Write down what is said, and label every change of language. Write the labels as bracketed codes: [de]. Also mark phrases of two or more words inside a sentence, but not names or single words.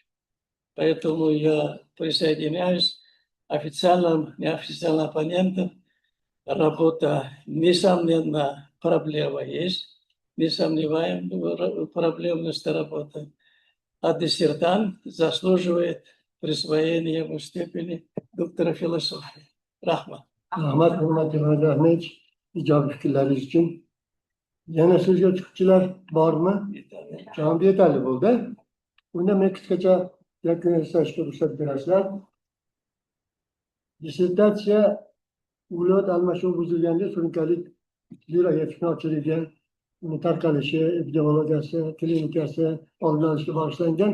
[ru] Поэтому я присоединяюсь официальным, неофициальным оппонентам. Работа, несомненно, проблема есть. Не сомневаем в проблемности работы. А диссертант заслуживает присвоения ему степени доктора философии. [uz] Рахмат. Rahmat, hurmatli Mehmet Ahmet, ijobiy fikrlaringiz uchun. Yana so'zga chiquvchilar bormi? Javob yetarli bo'ldi. Unda men qisqacha yakun yasashga ruxsat berasizlar. Dissertatsiya viloyat almashuvi buzilganda surunkalik yura yetishmovchiligi, uni tarqalishi, epidemiologiyasi, klinikasi oldini olishga bag'ishlangan.